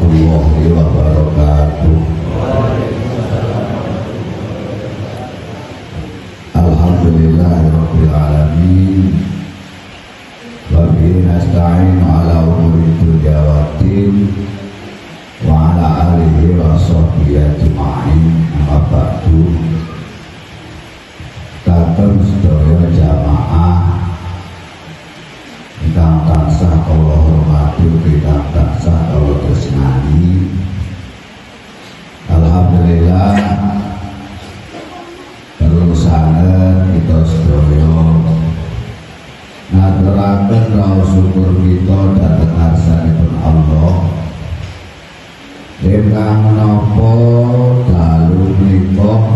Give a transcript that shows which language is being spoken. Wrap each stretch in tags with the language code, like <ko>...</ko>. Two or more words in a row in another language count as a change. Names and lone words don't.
<ar>ورحمة الله وبركاته. الحمد لله رب العالمين. وبه نستعين على أمور الدنيا والدين وعلى آله وصحبه أجمعين. أما بعد.</ar> <jv>Katur sedaya jamaah ingkang tansah kula hormati, ingkang tansah kula tresnani. Alhamdulillah terusane kita sedaya ngaturaken raos syukur kita dhateng ngarsanipun Allah ingkang menapa dalu menika</jv>